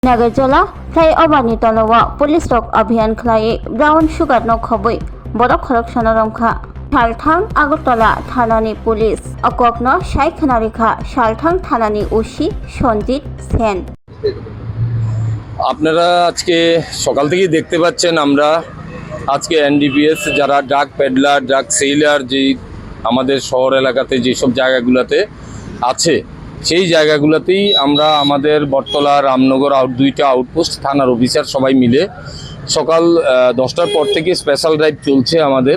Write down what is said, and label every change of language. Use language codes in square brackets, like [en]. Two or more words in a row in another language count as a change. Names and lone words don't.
[trp] Nagajala, flyover Talawa, police dog Abhiyan Klai, [en] brown sugar [trp] no khoboi, Borok collection Romka, Shalthang Agotola, Thanani police, Okokno, Shaikhanarika, Shalthang Thanani Ushi, Shonjit Sen. [bn] আপনারা আজকে সকাল থেকেই দেখতে পাচ্ছেন আমরা আজকে এনডিপিএস যারা [en] drug peddler drug seller [bn] যে আমাদের শহর এলাকাতে যেসব জায়গাগুলোতে আছে সেই জায়গাগুলোতেই আমরা আমাদের বটতলা রামনগর দুইটা আউটপোস্ট থানার অফিসার সবাই মিলে সকাল 10টার পর থেকে [en] special drive [bn] চলছে আমাদের।